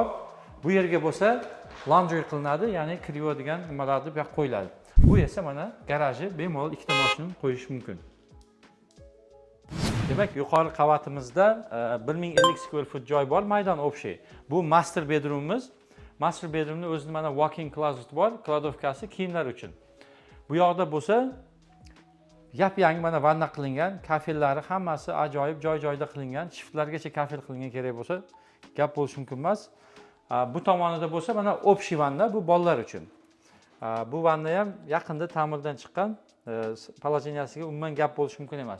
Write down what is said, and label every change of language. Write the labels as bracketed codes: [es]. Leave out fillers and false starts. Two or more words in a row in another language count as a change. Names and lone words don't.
[uz] Bu yerga bo'lsa, laundry qilinadi, ya'ni kiriyadigan nimalarni bu yoqqa qo'yiladi. Bu esa mana garaji, bemalol ikkita mashinani qo'yish mumkin. Demak, yuqori qavatimizda 1050 square foot joy bor, maydon общий. Bu [en] master bedroomimiz. Master bedroomning [uz] o'zida mana [en] walk-in closet [uz] bor, kladovkasi kiyimlar uchun. Bu yoqda bo'lsa, yap-yangi mana vanna qilingan, kafellari hammasi ajoyib joy-joyda qilingan, shiftlargacha kafel qilingan kerak bo'lsa, gap bo'lishi mumkin emas. Bu tomonida bo'lsa mana общий vanna, bu bolalar uchun. Bu vanna ham yaqinda ta'mirdan chiqqan, положенияsiga umuman gap bo'lishi mumkin emas.